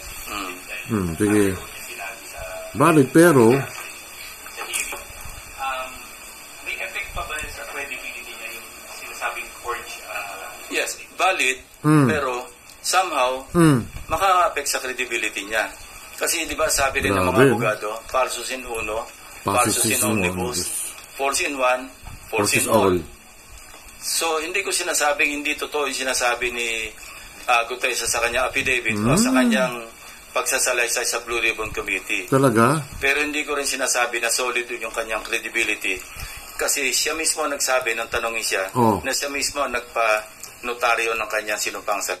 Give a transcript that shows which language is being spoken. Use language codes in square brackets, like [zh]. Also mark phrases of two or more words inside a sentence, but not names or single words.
[tl] Sige. Valid pero may effect pa ba sa credibility niya yung sinasabing forge? [en] Yes, valid [tl] pero somehow makaka-affect sa credibility niya. Kasi di ba sabi rin ng mga abogado, [la] falsus in uno, falsus in omnibus, [en] false in one, false in all. [tl] So, hindi ko sinasabing hindi totoo yung sinasabi ni Gutesa sa kanyang affidavit o sa kanyang pagsasalaysay sa Blue Ribbon Committee. Talaga? Pero hindi ko rin sinasabi na solid yung kanyang credibility. Kasi siya mismo nagsabi, nang tanongin siya, na siya mismo nagpa-notaryo ng kanyang sinumpang sa...